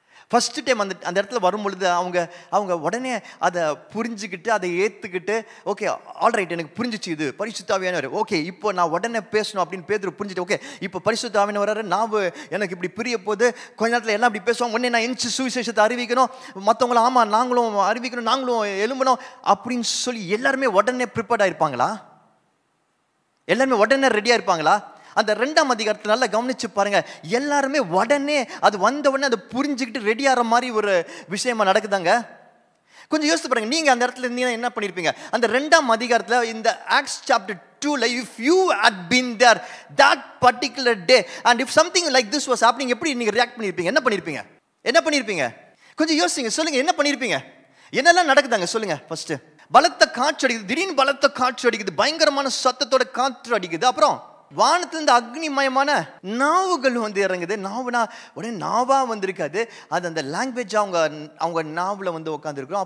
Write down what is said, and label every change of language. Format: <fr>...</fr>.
<ta>First time அந்த இடத்துல வரும்பொழுது அவங்க உடனே அதை புரிஞ்சுக்கிட்டு அதை ஏற்றுக்கிட்டு, ஓகே ஆல்ரைட் எனக்கு புரிஞ்சிச்சு, இது பரிசுத்த ஆவியானவர், ஓகே இப்போ நான் உடனே பேசணும் அப்படின்னு பேதுரு புரிஞ்சுட்டு, ஓகே இப்போ பரிசுத்த ஆவியானவர் நான் எனக்கு இப்படி பிரிய போது, கொஞ்ச நேரத்தில் எல்லாம் இப்படி பேசுவாங்க, உடனே நான் எந்திச்சு சுவிசேஷத்தை அறிவிக்கணும், மற்றவங்களும் ஆமாம் நாங்களும் அறிவிக்கணும், நாங்களும் எழும்பணும் அப்படின்னு சொல்லி எல்லாருமே உடனே ப்ரிப்பேர்டாக இருப்பாங்களா? எல்லாருமே உடனே ரெடியாக இருப்பாங்களா? அந்த 2ஆம் அதிகாரத்தை நல்லா கவனிச்சு பாருங்க. எல்லாருமே உடனே அது வந்த உடனே அதை புரிஞ்சுக்கிட்டு ரெடி ஆகிற மாதிரி ஒரு விஷயமா நடக்குதாங்க. கொஞ்சம் யோசித்து பாருங்க, நீங்க அந்த இடத்துல இருந்தீங்கன்னா என்ன பண்ணிருப்பீங்க? அந்த 2ஆம் அதிகாரத்தில் இந்த acts chapter 2ல</ta> <en>if you had been there that particular day and if something like this was happening,</en> <ta>எப்படி நீங்க ரியாக்ட் பண்ணிருப்பீங்க? என்ன பண்ணிருப்பீங்க? கொஞ்சம் யோசிங்க, சொல்லுங்க, என்ன பண்ணிருப்பீங்க? என்னெல்லாம் நடக்குதாங்க சொல்லுங்க. ஃபர்ஸ்ட் பலத்த காற்று அடிக்குது, திடீர்னு பலத்த காற்று அடிக்குது, பயங்கரமான சத்தத்தோட காற்று அடிக்குது. அப்புறம் வானத்திலிருந்து அக்னிமயமான நாவுகள் வந்து இறங்குது. நாவுனா உடனே நாவா வந்திருக்காது, அது அந்த லாங்குவேஜ் அவங்க நாவுல வந்து உட்காந்துருக்கிறோம்.</ta>